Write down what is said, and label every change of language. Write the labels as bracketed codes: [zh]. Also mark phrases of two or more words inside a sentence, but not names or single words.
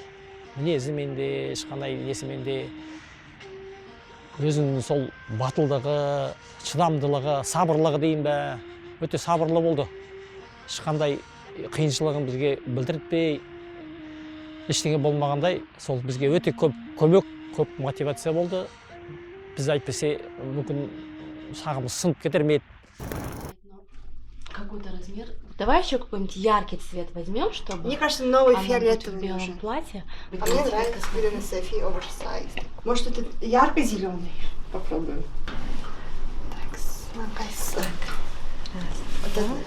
[kk] Мінезімен де, ешқандай несімен де, өзінің сол батылдығы, шыдамдылығы, сабырлығы дейін бе, өте сабырлы болды. Ешқандай қиыншылығын бізге білдіртпей, ештеңе болмағандай, сол бізге өте көп көмек, көп мотивация болды. Біз айтпесе, мүмкін шағымыз сынып кетер ме еді. [ru] Какой-то размер. Давай еще какой-нибудь яркий цвет возьмем, чтобы Мне кажется, новый она будет в фиолетовый белом нужен. платье. А мне нравится Ирина Софи оверсайз. Может, это ярко-зеленый? Попробуем. Так, вот это.